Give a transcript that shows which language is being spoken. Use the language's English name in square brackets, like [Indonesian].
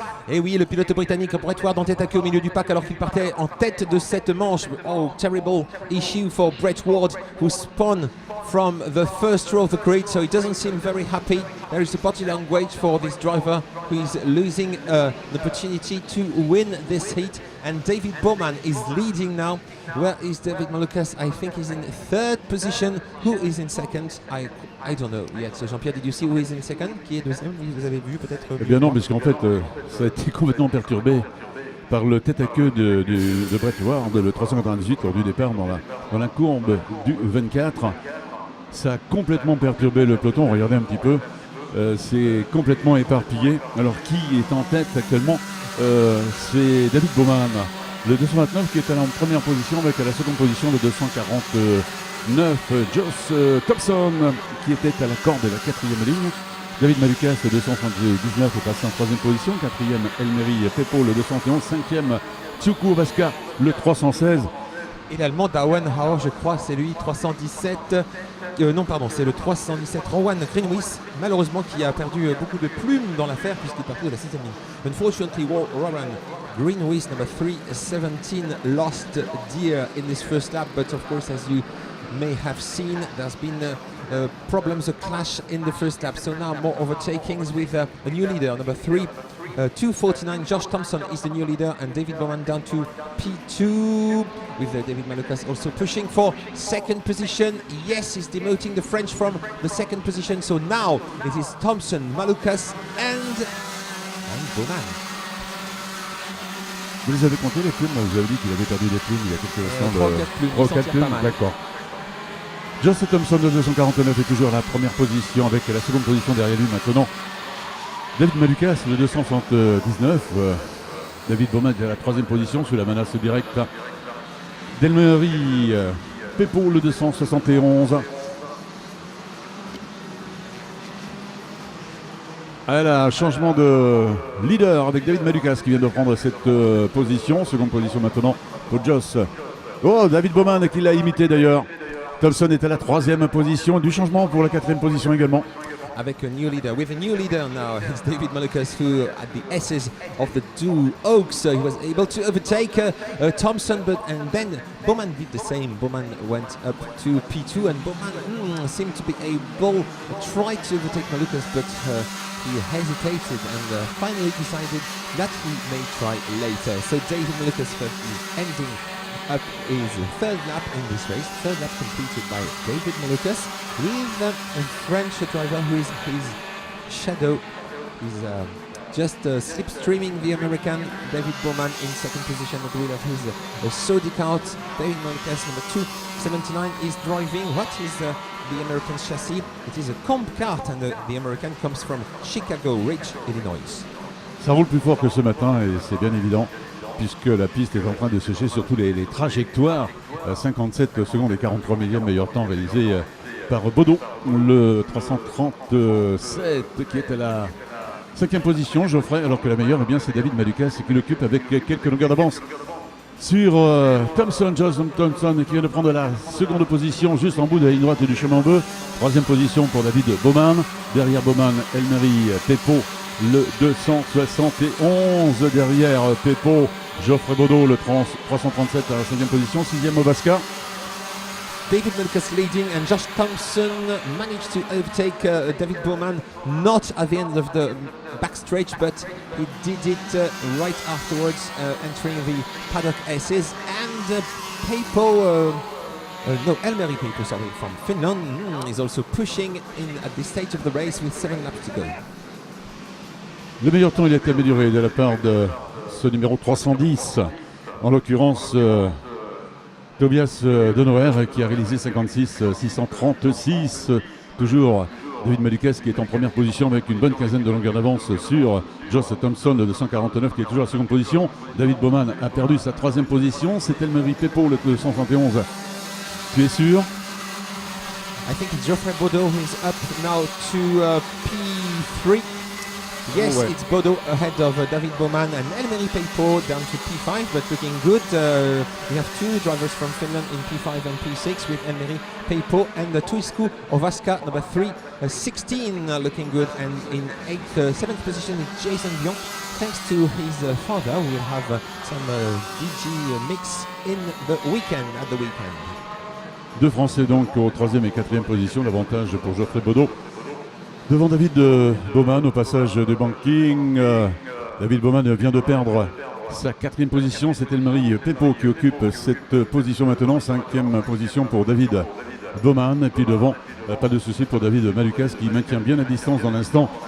[French] Et oui, le pilote britannique Brett Ward en tête à queue au milieu du pack alors qu'il partait en tête de cette manche. [English] Oh, terrible issue for Brett Ward, who spun from the first row of the grid, so he doesn't seem very happy. There is a body language for this driver who is losing the opportunity to win this heat. And David Bowman is leading now. Where is David Malukas? I think he's in third position. Who is in second? I don't know yet. So Jean-Pierre, did you see who is in second? [French] Qui est deuxième? Vous avez vu peut-être? Eh bien non, puisqu'en fait, ça a été complètement perturbé par le tête à queue de Brett Ward, le 398 lors du départ dans la courbe du 24. Ça a complètement perturbé le peloton. Regardez un petit peu, c'est complètement éparpillé. Alors qui est en tête actuellement? C'est David Bowman, le 229, qui est en première position, avec à la seconde position le 249, Joss Thompson, qui était à la corde de la quatrième ligne. David Malukas, le 279, est passé en troisième position. Quatrième, Elmery Pepo, le 211. Cinquième, Tiusku Vasca, le 316. Et l'allemand Dawen Hauer, je crois, c'est lui, 317. Non, pardon, c'est le 317, Rowan Greenwich, malheureusement qui a perdu beaucoup de plumes dans l'affaire puisqu'il est parti de la 6e ligne. [English] Unfortunately, Rowan Greenwich, number 317, lost dear in this first lap, but of course, as you may have seen, there's been problems, a clash in the first lap. So now more overtakings with a new leader, number 249, Josh Thompson is the new leader, and David Bowman down to P2 with David Malukas also pushing for second position. Yes, he's demoting the French from the second position. So now it is Thompson, Malukas and Bowman. [French] Vous les avez comptés les plumes? Vous avez dit qu'il avait perdu des plumes il y a quelques instants. 3 ou 4 plumes, 3 ou il s'en 4 tire plumes, pas mal. d'accord. Joss Thompson, le 249, est toujours à la première position, avec la seconde position derrière lui maintenant. David Malukas, le 279. David Bowman est à la troisième position sous la menace directe d'Elmery Pepo, le 271. Voilà, changement de leader avec David Malukas qui vient de prendre cette position. Seconde position maintenant pour Joss. Oh, David Bowman qui l'a imité d'ailleurs. Thompson est à la troisième position. Du changement pour la quatrième position également. Avec [English] a new leader. With a new leader now, it's David Malukas, who at the S's of the two Oaks, he was able to overtake Thompson, and then Bowman did the same. Bowman went up to P2, and Bowman seemed to be able to try to overtake Malukas, but he hesitated and finally decided that he may try later. So David Malukas is ending up his third lap in this race. Third lap completed by David Malukas with a French driver who is his shadow. He's just slipstreaming the American David Bowman in second position at the wheel of his Saudi cart. David Malukas, number 279, is driving. What is the American chassis? It is a comp cart, and the American comes from Chicago Ridge, Illinois. [French] Ça roule plus fort que ce matin et c'est bien évident, puisque la piste est en train de sécher, surtout les trajectoires. 57 secondes et 43 millième meilleur temps réalisé par Baudot, le 337 qui est à la 5e position, Geoffrey, alors que la meilleure, eh bien, c'est David Malukas qui l'occupe avec quelques longueurs d'avance sur Thompson, Joss Thompson, qui vient de prendre la seconde position juste en bout de la ligne droite du chemin bleu. 3e position pour David Bowman. Derrière Bowman, Elmery Pepo, le 271. Derrière Pepo, Geoffrey Baudot, le 337 à la 5e position. 6e Vasca. [English] David Malukas leading, and Josh Thompson managed to overtake David Bowman, not at the end of the backstretch, but he did it right afterwards, entering the paddock S's. And Pepo Elmeri Peipo, from Finland, is also pushing in at this stage of the race with 7 laps to go. [French] Le meilleur temps, il a été amélioré de la part de ce numéro 310, en l'occurrence Tobias De Noer, qui a réalisé 56-636. Toujours David Malukas qui est en première position avec une bonne quinzaine de longueurs d'avance sur Joss Thompson de 249 qui est toujours à la seconde position. David Bowman a perdu sa troisième position. C'est Elmeri Peipo, le 271. Tu es sûr? [English] I think it's Geoffrey Baudot who is up now to P3. Yes, [French] ouais. [English] it's Baudot ahead of David Bowman and Elmeri Peipo down to P5, but looking good. We have 2 drivers from Finland in P5 and P6 with Elmeri Peipo and Tuisku Ovaska, number 3, 16, looking good. And in 7th position is Jason Dion. Thanks to his father, we will have some DG mix in the weekend, at the weekend. [French] 2 Français donc au 3e et 4e position. L'avantage pour Geoffrey Baudot devant David Bowman au passage de banking. David Bowman vient de perdre sa 4e position. C'est Elmeri Peipo qui occupe cette position maintenant. 5e position pour David Bowman. Et puis devant, pas de souci pour David Malukas qui maintient bien la distance dans l'instant.